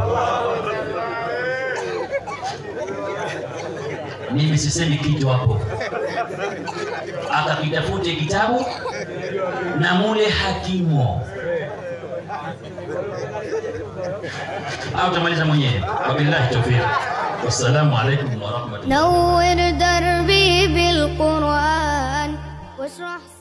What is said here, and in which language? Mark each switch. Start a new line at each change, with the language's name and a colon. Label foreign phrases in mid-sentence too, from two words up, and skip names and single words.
Swahili: Mimi sisemi kitu hapo. Akakitafute kitabu na mule hakimo. Au tamaliza mwenyewe.
Arabic: وبالله التوفيق. والسلام عليكم ورحمة الله. نور دربي بالقرآن واشرح